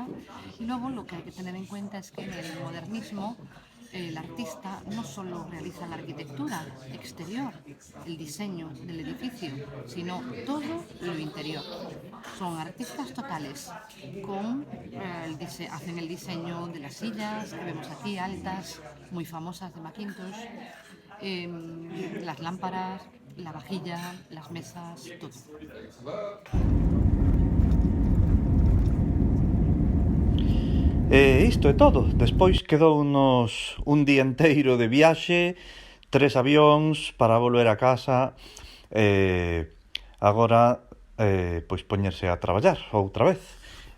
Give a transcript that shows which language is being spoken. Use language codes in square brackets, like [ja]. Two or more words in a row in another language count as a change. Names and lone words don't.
[es] Y luego lo que hay que tener en cuenta es que en el modernismo el artista no solo realiza la arquitectura exterior, el diseño del edificio, sino todo lo interior. Son artistas totales, hacen el diseño de las sillas que vemos aquí, altas, muy famosas de Mackintosh, las lámparas, la vajilla, las mesas, todo. [gl] E isto é todo. Despois quedounos un día enteiro de viaxe, 3 avións para volver a casa, agora pois poñerse a traballar outra vez.